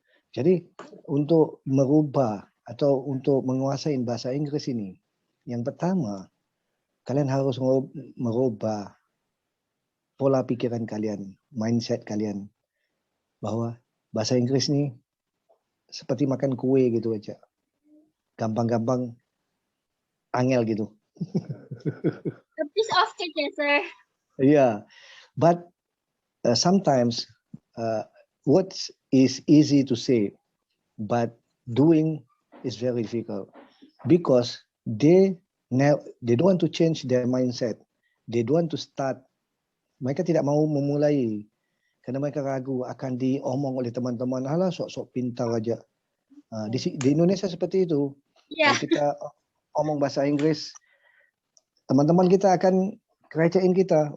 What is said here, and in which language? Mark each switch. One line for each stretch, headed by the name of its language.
Indonesian: Jadi untuk merubah atau untuk menguasai bahasa Inggris ini, yang pertama kalian harus merubah pola pikiran kalian, mindset kalian bahwa bahasa Inggris ini seperti makan kue gitu aja, gampang-gampang, angel gitu.
English: A piece of cake, ya, sir. Yeah, but sometimes words is easy to say, but doing is very difficult because they don't want to change their mindset. They don't want to start.
Indonesian: Mereka tidak mau memulai karena mereka ragu akan diomong oleh teman-teman. Alah, sok-sok pintar aja. Di Indonesia seperti itu.
English: Yeah.
Indonesian: Kalau kita omong bahasa Inggris, teman-teman kita akan kerecehin kita.